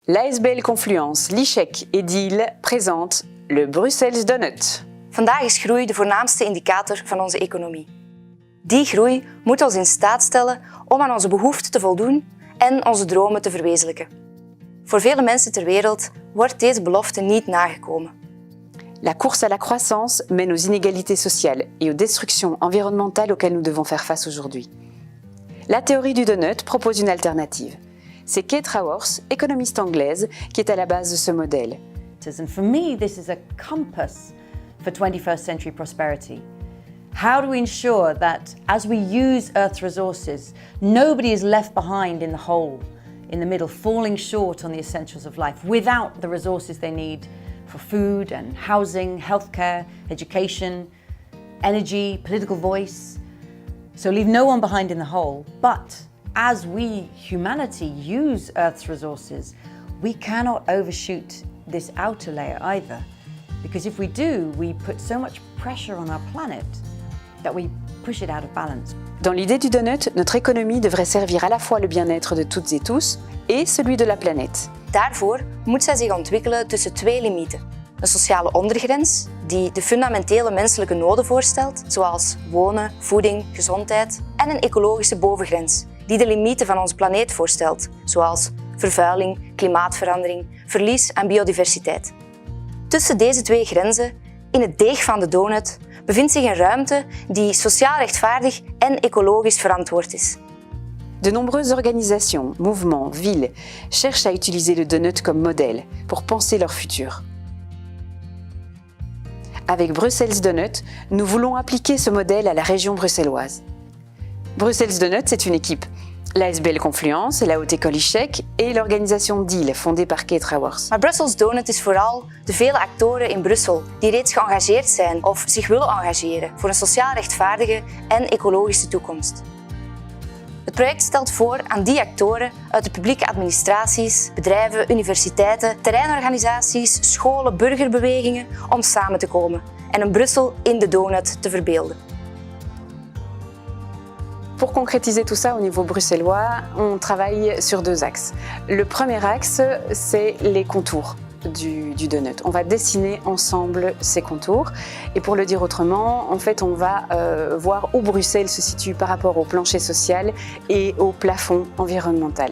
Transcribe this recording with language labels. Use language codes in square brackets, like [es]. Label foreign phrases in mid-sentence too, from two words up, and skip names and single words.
[fr] L'ASBL Confluence, l'ICHEC et Deal présentent le Brussels Donut. [nl] Vandaag is groei de voornaamste indicator van onze economie. Die groei moet ons in staat stellen om aan onze behoeften te voldoen en onze dromen te verwezenlijken. Voor vele mensen ter wereld wordt deze belofte niet nagekomen. [fr] La course à la croissance mène aux inégalités sociales et aux destructions environnementales auxquelles nous devons faire face aujourd'hui. La théorie du donut propose une alternative. C'est Kate Raworth, économiste anglaise, qui est à la base de ce modèle. [en] And for me, this is a compass for 21st century prosperity. How do we ensure that as we use Earth's resources, nobody is left behind in the hole, in the middle, falling short on the essentials of life without the resources they need for food and housing, healthcare, education, energy, political voice. So leave no one behind in the hole, but as we, humanity, use Earth's resources, we cannot overshoot this outer layer either. Because if we do, we put so much pressure on our planet that we push it out of balance. [fr] Dans l'idée du donut, notre économie devrait servir à la fois le bien-être de toutes et tous et celui de la planète. [nl] Daarvoor moet zij zich ontwikkelen tussen twee limieten. Een sociale ondergrens, die de fundamentele menselijke noden voorstelt, zoals wonen, voeding, gezondheid, en een ecologische bovengrens, die de limieten van onze planeet voorstelt, zoals vervuiling, klimaatverandering, verlies aan biodiversiteit. Tussen deze twee grenzen, in het deeg van de donut, bevindt zich een ruimte die sociaal rechtvaardig en ecologisch verantwoord is. [fr] De nombreuses organisations, mouvements, villes cherchent à utiliser le donut comme modèle pour penser leur futur. Avec Brussels Donut, nous voulons appliquer ce modèle à la région bruxelloise. Brussels Donut, c'est une équipe. L'ASBL Confluence, la Haute École ICHEC et l'organisation Deal, fondée par Kate Raworth. [nl] Maar Brussels Donut is vooral de vele actoren in Brussel die reeds geëngageerd zijn of zich willen engageren voor een sociaal rechtvaardige en ecologische toekomst. Het project stelt voor aan die actoren uit de publieke administraties, bedrijven, universiteiten, terreinorganisaties, scholen, burgerbewegingen om samen te komen en een Brussel in de donut te verbeelden. [fr] Pour concrétiser tout ça au niveau bruxellois, on travaille sur deux axes. Le premier axe, c'est les contours du donut. On va dessiner ensemble ces contours. Et pour le dire autrement, en fait, on va voir où Bruxelles se situe par rapport au plancher social et au plafond environnemental.